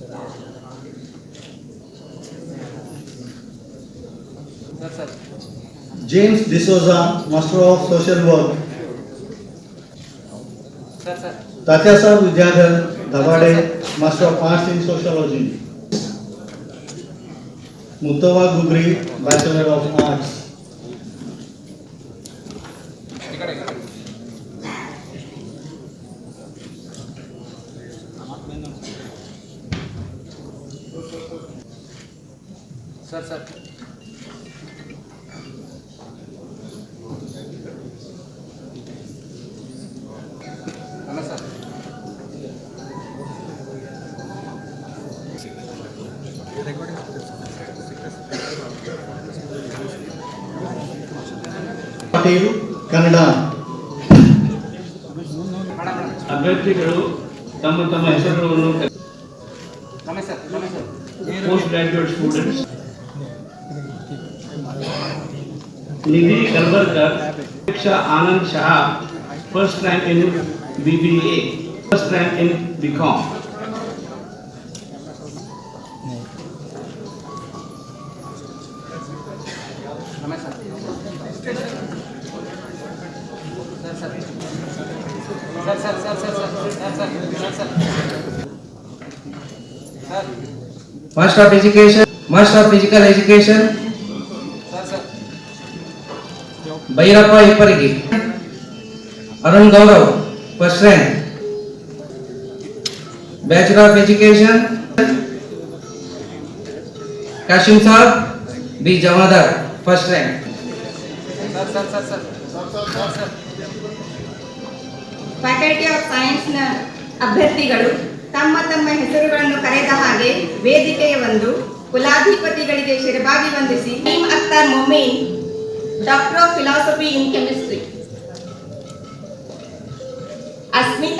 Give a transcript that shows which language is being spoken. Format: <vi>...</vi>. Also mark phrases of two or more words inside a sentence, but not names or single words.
<en>Sir. James D'Souza, Master of Social Work. sir sir Tatyasar Vidyadhar Dhavade, Master of Arts in Sociology. Muttava Gugri, Bachelor of Arts.</en> <mr>इकडे</mr> <en>sir sir</en> <mr>नमस्कार</mr> <en>Patil, Kannada.</en> <kn>ಅಭ್ಯರ್ಥಿಗಳು ತಮ್ಮ ತಮ್ಮ ಹೆಸರುಗಳನ್ನು</kn> <mr>नमस्कार नमस्कार</mr> <en>post graduate students Nidhi Kalburkar Shiksha Anand Shah first rank in BBA first rank in BCom नमस्कार sir sir sir sir sir sir sir sir sir sir Master of Education, Master of Physical Education, sir sir Bhairappa Ipparigi, Arun Gaurav, first rank. Bachelor of Education, Kashim Saab, B. Jamadar, first rank. sir sir sir sir sir faculty of science</en> <kn>ಅಭ್ಯರ್ಥಿಗಳು ತಮ್ಮ ತಮ್ಮ ಹೆಸರುಗಳನ್ನು ಕರೆದ ಹಾಗೆ ವೇದಿಕೆಯ ಒಂದು ಕುಲಾಧಿಪತಿಗಳಿಗೆ ಶಿರಬಾಗಿ ವಂದಿಸಿ ನঈಮ್ ಅಖ್ತರ್ ಮೊಮೀನ್,</kn> <en>doctor of philosophy in chemistry,</en> <kn>ಅಸ್ಮಿತಾ</kn>